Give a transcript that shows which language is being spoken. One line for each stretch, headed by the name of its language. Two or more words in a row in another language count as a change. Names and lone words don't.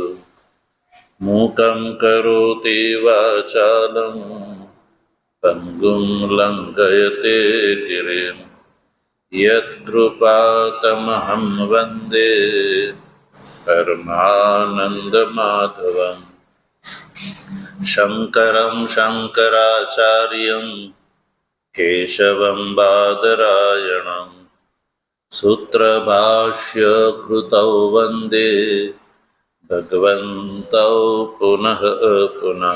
Sanskrit: મૂકં કરોતિ વાચાલં પંગું લંઘયતે ગિરિં યત્કૃપાતમહં વંદે પરમાનંદમાધવં. शङ्करं शङ्कराचार्यं केशवं बादरायणं सूत्रभाष्यकृतौ वन्दे भगवन्तौ पुनः पुनः।